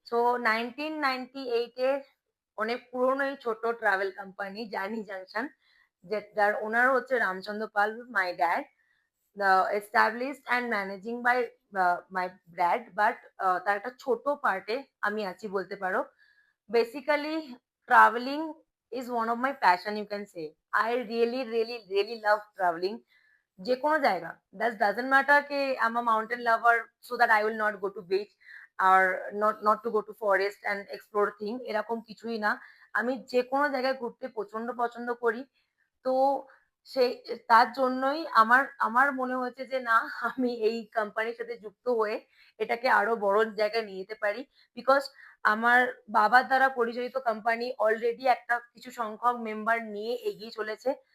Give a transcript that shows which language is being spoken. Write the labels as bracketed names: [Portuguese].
[Bangla] So 1998 এর অনেক পুরনো এই ছোট ট্রাভেল কোম্পানি জার্নি জাংশন, যেটার ওনার হচ্ছে রামচন্দ্র পাল, [English] my dad, established and managing by my dad, but [Bangla] তার একটা ছোট পার্টে আমি আছি বলতে পারো। [English] Basically, traveling is one of my passion, you can say. I really, really, really love traveling. [Bangla] যে কোনো জায়গা, [English] that doesn't matter কে I'm a mountain lover so that I will not go to beach or not to go to forest and explore thing, [Bangla] এরকম কিছুই না। আমি যে কোনো জায়গায় ঘুরতে প্রচন্ড পছন্দ করি। তো সেই তার জন্যই আমার আমার মনে হয়েছে যে না, আমি এই কোম্পানির সাথে যুক্ত হয়ে এটাকে আরো বড় জায়গায় নিয়ে যেতে পারি। বিকজ আমার বাবার দ্বারা পরিচালিত কোম্পানি অলরেডি একটা কিছু সংখ্যক মেম্বার নিয়ে এগিয়ে চলেছে।